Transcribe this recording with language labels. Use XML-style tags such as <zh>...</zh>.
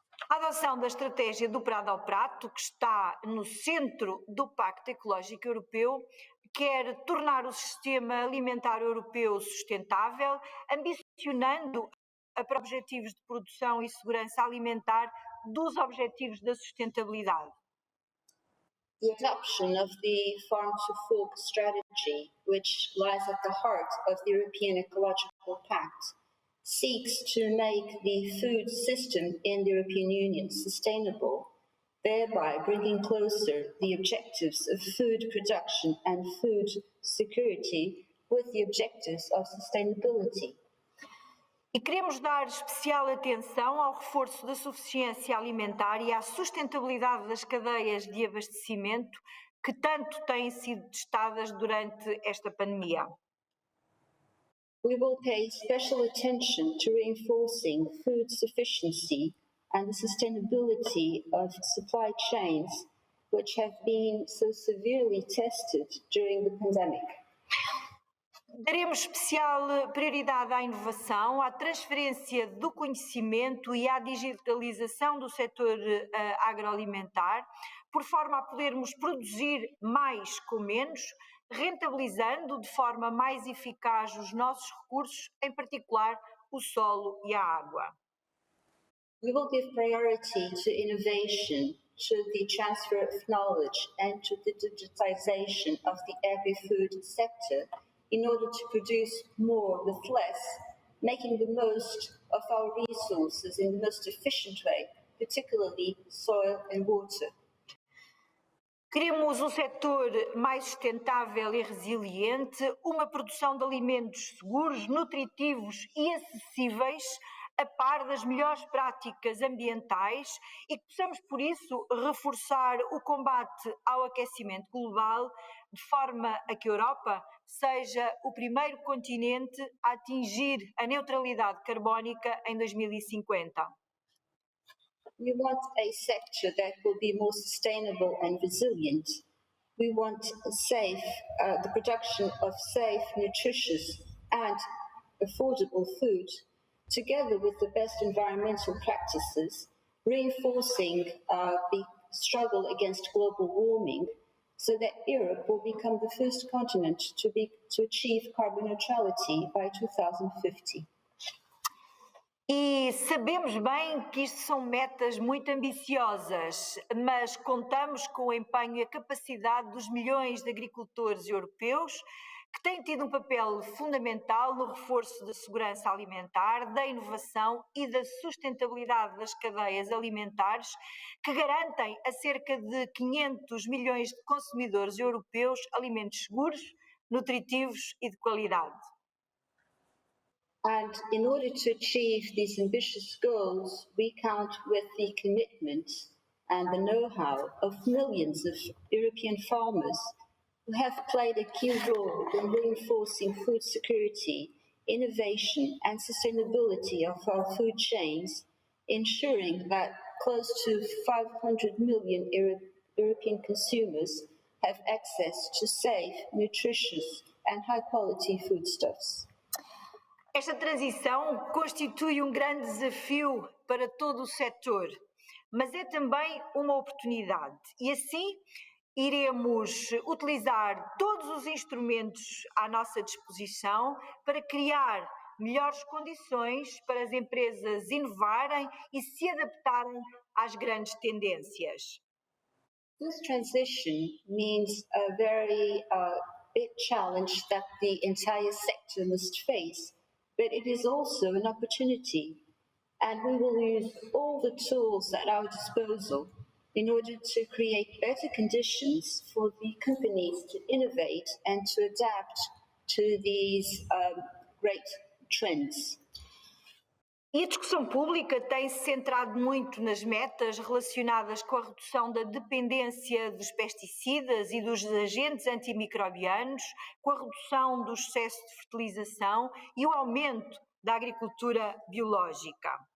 <pt>A adoção da estratégia do prado ao prato, que está no centro do Pacto Ecológico Europeu, quer tornar o sistema alimentar europeu sustentável, ambicionando para objetivos de produção e segurança alimentar dos objetivos da sustentabilidade.</pt> <en>The adoption of the Farm to Fork strategy, which lies at the heart of the European Ecological Pact, seeks to make the food system in the European Union sustainable, thereby bringing closer the objectives of food production and food security with the objectives of sustainability.</en> <pt>E queremos dar especial atenção ao reforço da suficiência alimentar e à sustentabilidade das cadeias de abastecimento que tanto têm sido testadas durante esta pandemia.</pt> <en>We will pay special attention to reinforcing food sufficiency and the sustainability of supply chains, which have been so severely tested during the pandemic.</en> <pt>Daremos especial prioridade à inovação, à transferência do conhecimento e à digitalização do setor agroalimentar, por forma a podermos produzir mais com menos, rentabilizando de forma mais eficaz os nossos recursos, em particular o solo e a água.</pt> <en>We will give priority to innovation to the transfer of knowledge and to the digitization of the agri-food sector in order to produce more with less, making the most of our resources in the most efficient way, particularly soil and water.</en> <pt>Queremos um setor mais sustentável e resiliente, uma produção de alimentos seguros, nutritivos e acessíveis, a par das melhores práticas ambientais e que possamos, por isso, reforçar o combate ao aquecimento global, de forma a que a Europa seja o primeiro continente a atingir a neutralidade carbónica em 2050.</pt> <en>We want a sector that will be more sustainable and resilient. We want the production of safe, nutritious and affordable food, together with the best environmental practices, reinforcing the struggle against global warming, so that Europe will become the first continent to achieve carbon neutrality by 2050.</en> <pt>E sabemos bem que isto são metas muito ambiciosas, mas contamos com o empenho e a capacidade dos milhões de agricultores europeus que têm tido um papel fundamental no reforço da segurança alimentar, da inovação e da sustentabilidade das cadeias alimentares, que garantem a cerca de 500 milhões de consumidores europeus alimentos seguros, nutritivos e de qualidade.</pt> <en>And in order to achieve these ambitious goals, we count with the commitment and the know-how of millions of European farmers who have played a key role in reinforcing food security, innovation and sustainability of our food chains, ensuring that close to 500 million European consumers have access to safe, nutritious and high-quality foodstuffs.</en> <pt>Esta transição constitui um grande desafio para todo o setor, mas é também uma oportunidade e assim iremos utilizar todos os instrumentos à nossa disposição para criar melhores condições para as empresas inovarem e se adaptarem às grandes tendências.</pt> <en>This transition means a very big challenge that the entire sector must face. But it is also an opportunity, and we will use all the tools at our disposal in order to create better conditions for the companies to innovate and to adapt to these great trends.</en> <pt>E a discussão pública tem-se centrado muito nas metas relacionadas com a redução da dependência dos pesticidas e dos agentes antimicrobianos, com a redução do excesso de fertilização e o aumento da agricultura biológica.</pt>